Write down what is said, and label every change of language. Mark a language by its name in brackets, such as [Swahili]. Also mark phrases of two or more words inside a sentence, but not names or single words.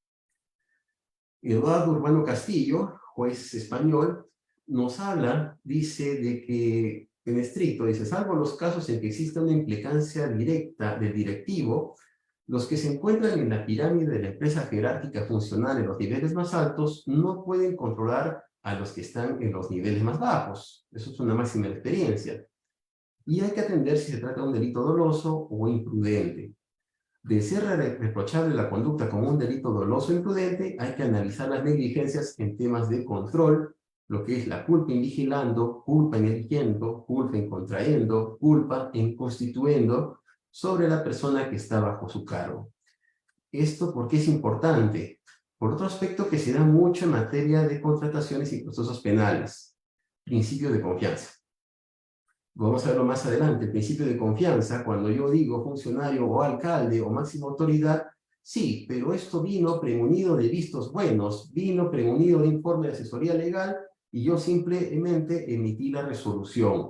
[Spanish] Eduardo Urbano Castillo, juez español, nos habla, dice, de que en estricto, dice, salvo los casos en que exista una implicancia directa del directivo, los que se encuentran en la pirámide de la empresa jerárquica funcional en los niveles más altos no pueden controlar a los que están en los niveles más bajos. Eso es una máxima experiencia. Y hay que atender si se trata de un delito doloso o imprudente. De ser reprochable la conducta como un delito doloso o imprudente, hay que analizar las negligencias en temas de control, lo que es la [Latin] culpa in vigilando, culpa in eligiendo, culpa in contraendo, culpa in constituendo, [Spanish] sobre la persona que está bajo su cargo. ¿Esto por qué es importante? Por otro aspecto que se da mucho en materia de contrataciones y procesos penales, principio de confianza. Vamos a verlo más adelante, el principio de confianza, cuando yo digo funcionario o alcalde o máxima autoridad, sí, pero esto vino premunido de vistos buenos, vino premunido de informe de asesoría legal y yo simplemente emití la resolución.